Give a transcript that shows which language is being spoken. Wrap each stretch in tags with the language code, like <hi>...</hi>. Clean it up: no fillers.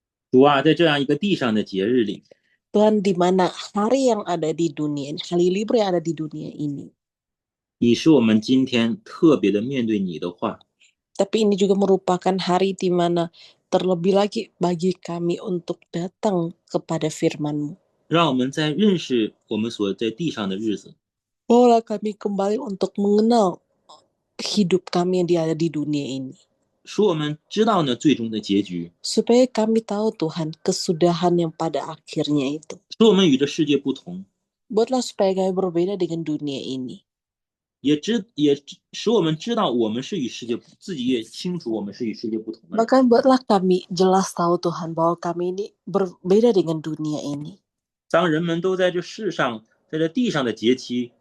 <zh>主啊，在这样一个地上的节日里，</zh> <id>Tuhan, di mana hari yang ada di dunia, hari libur yang ada di dunia ini,</id> <zh>你使我们今天特别的面对你的话，</zh> <id>tapi ini juga merupakan hari di mana terlebih lagi bagi kami untuk datang kepada firman-Mu.</id> <zh>让我们在认识我们所在地上的日子，</zh> <id>Bawalah kami kembali untuk mengenal hidup kami yang ada di dunia ini.</id> <zh>使我们知道呢最终的结局，</zh> <id>Supaya kami tahu Tuhan kesudahan yang pada akhirnya itu.</id> <zh>使我们与这世界不同，</zh> <id>Buatlah supaya kami berbeda dengan dunia ini.</id> <zh>也使我们知道我们是与世界，自己也清楚我们是与世界不同的人。</zh> <id>Bahkan buatlah kami jelas tahu Tuhan bahwa kami ini berbeda dengan dunia ini.</id> <zh>当人们都在这世上，在这地上的节期</zh>